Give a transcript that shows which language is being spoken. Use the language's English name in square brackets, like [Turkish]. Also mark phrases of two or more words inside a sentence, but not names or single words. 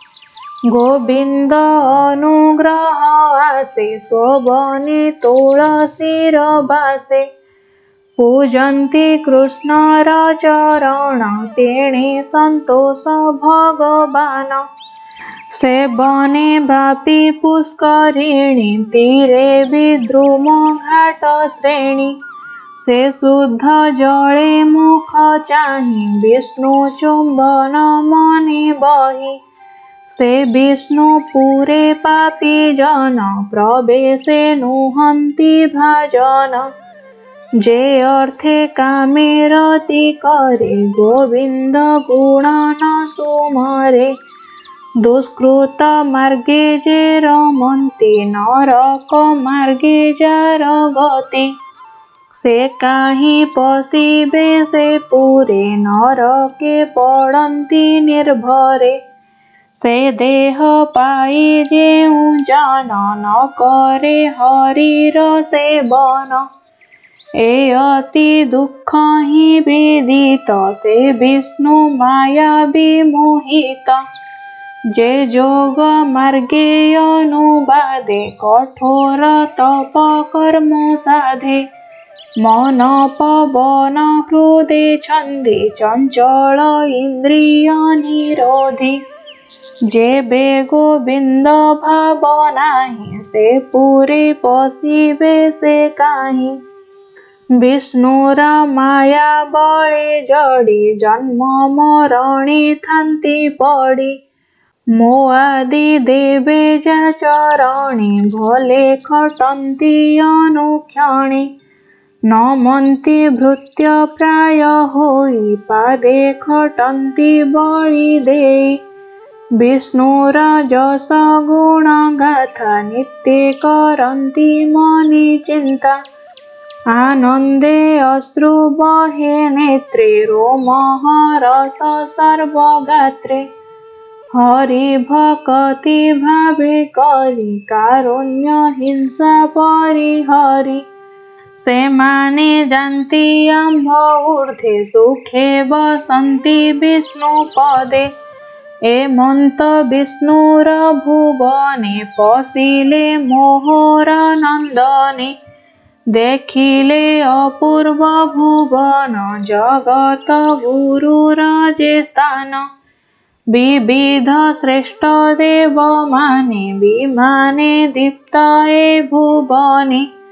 [Odia] ଗୋବିନ୍ଦ ଅନୁଗ୍ରହ ଆସେ ଶୋଭନେ ତୁଳସୀର ବାସେ। ପୂଜନ୍ତି କୃଷ୍ଣର ଚରଣ ତେଣେ ସନ୍ତୋଷ ଭଗବାନ। ସେବନେ ବାପୀ ପୁଷ୍କରିଣୀ ତୀରେ ବିଦ୍ରୁମ ଘାଟ ଶ୍ରେଣୀ। ସେ ଶୁଦ୍ଧ ଜଳେ ମୁଖ ଚାହି ବିଷ୍ଣୁ ଚୁମ୍ବନ ମନି ବହି। ସେ ବିଷ୍ଣୁପୁରେ ପାପୀ ଜନ ପ୍ରବେଶେ ନୁହନ୍ତି ଭାଜନ। ଯେ ଅର୍ଥେ କାମେ ରତି କରେ ଗୋବିନ୍ଦ ଗୁଣ ନ ସୁମରେ। ଦୁଷ୍କୃତ ମାର୍ଗେ ଯେ ରମନ୍ତି ନରକ ମାର୍ଗେ ଯାର ଗତି। ସେ କାହି ପଶିବେ ସେ ପୁରେ ନରକେ ପଡ଼ନ୍ତି ନିର୍ଭରେ। ସେ ଦେହ ପାଇ ଯେଉ ଜନ ନ କରେ ହରିର ସେବନ। ଏ ଅତି ଦୁଖ ହି ବିଦିତ ସେ ବିଷ୍ଣୁ ମାୟା ବିମୋହିତ। ଯେ ଯୋଗ ମାର୍ଗେ ଅନୁବାଦେ କଠୋର ତପ କର୍ମ ସାଧେ ମନ ପବନ ହୃଦେ ଛନ୍ଦେ ଚଞ୍ଚଳ ଇନ୍ଦ୍ରିୟ ନିରୋଧୀ ଯେବେ ଗୋବିନ୍ଦ ଭାବ ନାହି ସେ ପୂରେ ପଶିବେ ସେ କାହି ବିଷ୍ଣୁର ମାୟା ବଳେ ଜଡ଼ି ଜନ୍ମ ମରଣୀ ଥାନ୍ତି ପଡ଼ି ମୋ ଆଦି ଦେବେ ଯା ଚରଣୀ ଭଲେ ଖଟନ୍ତି ଅନୁକ୍ଷଣୀ ନମନ୍ତି ଭୃତ୍ୟ ପ୍ରାୟ ହୋଇ ପାଦେ ଖଟନ୍ତି ବଳି ଦେଇ ବିଷ୍ଣୁର ଯଶ ଗୁଣ ଗାଥା ନିତ୍ୟ କରନ୍ତି ମନି ଚିନ୍ତା ଆନନ୍ଦେ ଅଶ୍ରୁ ବହେ ନେତ୍ରେ ରୋମଃ ରସ ସର୍ବଗାତ୍ରେ ହରି ଭକ୍ତି ଭାବେ କରି କାରୁଣ୍ୟ ହିଂସା ପରିହରି ସେ ମାନେ ଜାନତୀ ଆମ୍ଭ ଊର୍ଦ୍ଧ୍ୱେ ସୁଖେ ବସନ୍ତି ବିଷ୍ଣୁ ପଦେ ଏମନ୍ତ ବିଷ୍ଣୁର ଭୁବନେ ପଶିଲେ ମୋହର ନନ୍ଦନେ ଦେଖିଲେ ଅପୂର୍ବ ଭୁବନ ଜଗତ ଗୁରୁର ଯେ ସ୍ଥାନ ବିବିଧ ଶ୍ରେଷ୍ଠ ଦେବ ମାନେ ବିମାନେ ଦୀପ୍ତ ଏ ଭୁବନେ